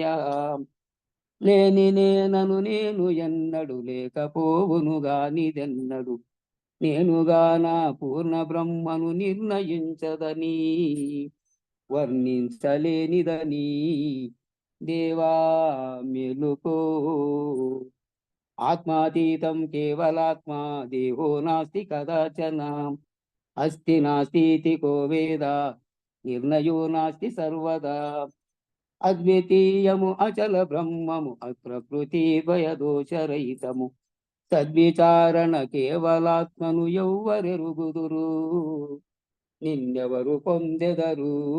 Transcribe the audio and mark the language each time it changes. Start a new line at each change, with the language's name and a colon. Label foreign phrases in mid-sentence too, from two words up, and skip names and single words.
Telugu: లేని నేనను నేను ఎన్నడు లేకపోవును గానిదెన్నడు నేనుగా నా పూర్ణ బ్రహ్మను నిర్ణయించదని వర్ణించలేనిదని. దేవా మేలుకో,
Sanskrit: ఆత్మాతీతం కేవలాత్మా దేహో నాస్తి కదాచన అస్తి నాస్తి కో వేద నిర్ణయో నాస్తి సర్వదా.
Telugu: అద్వితీయము అచల బ్రహ్మము అప్రకృతి భయదోషరహితము సద్విచారణ కేవలాత్మను ఎవ్వరెరుగుదురు నిన్నెవరు పొందెదరు.